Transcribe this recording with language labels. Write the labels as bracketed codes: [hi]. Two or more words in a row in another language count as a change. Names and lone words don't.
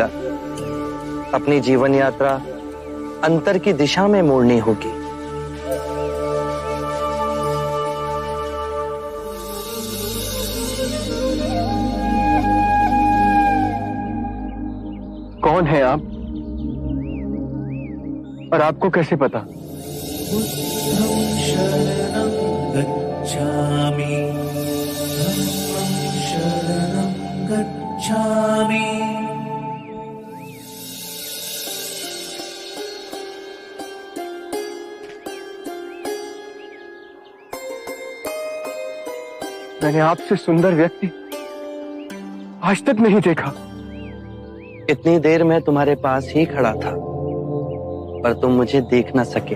[hi] अपनी जीवन यात्रा अंतर की दिशा में मोड़नी होगी। कौन है आप और आपको कैसे पता? [pi] शरणं गच्छामि, धम्मं शरणं गच्छामि। [hi] मैंने आपसे सुंदर व्यक्ति आज तक नहीं देखा। इतनी देर मैं तुम्हारे पास ही खड़ा था पर तुम मुझे देख न सके।